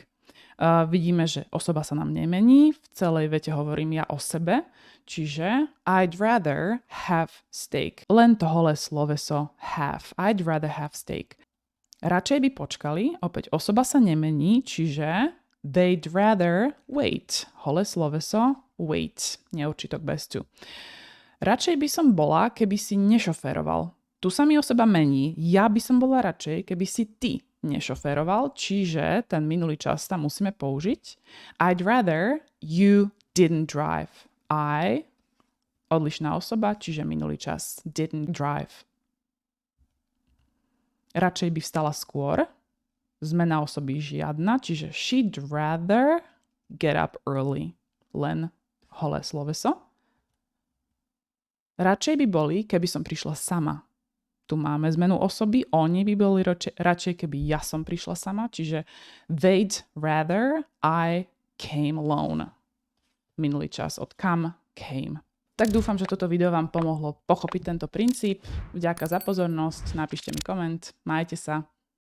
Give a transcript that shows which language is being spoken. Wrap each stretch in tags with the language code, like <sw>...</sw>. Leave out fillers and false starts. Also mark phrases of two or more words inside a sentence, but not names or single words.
<sk>Vidíme, že osoba sa nám nemení. V celej vete hovorím ja o sebe.</sk> <en>Čiže I'd rather have steak.</en> <sk>Len to holé sloveso have.</sk> <en>I'd rather have steak.</en> <sk>Radšej by počkali. Opäť osoba sa nemení, čiže</sk> <en>they'd rather wait.</en> <sk>Holé sloveso wait. Neurčitok bez tu. Radšej by som bola, keby si nešoféroval. Tu sa mi osoba mení. Ja by som bola radšej, keby si ty nešoféroval, čiže ten minulý čas tam musíme použiť.</sk> <en>I'd rather you didn't drive.</en> <sk>Odlišná osoba, čiže minulý čas</sk> <en>didn't drive.</en> <sk>Radšej by vstala skôr. Zmena osoby žiadna, čiže</sk> <en>she'd rather get up early.</en> <sk>Len holé sloveso. Radšej by boli, keby som prišla sama. Tu máme zmenu osoby, oni by boli radšej, keby ja som prišla sama, čiže</sk> <en>they'd rather I came alone.</en> <sk>Minulý čas od</sk> <en>come, came.</en> <sk>Tak dúfam, že toto video vám pomohlo pochopiť tento princíp. Vďaka za pozornosť, napíšte mi koment, majte sa.</sk>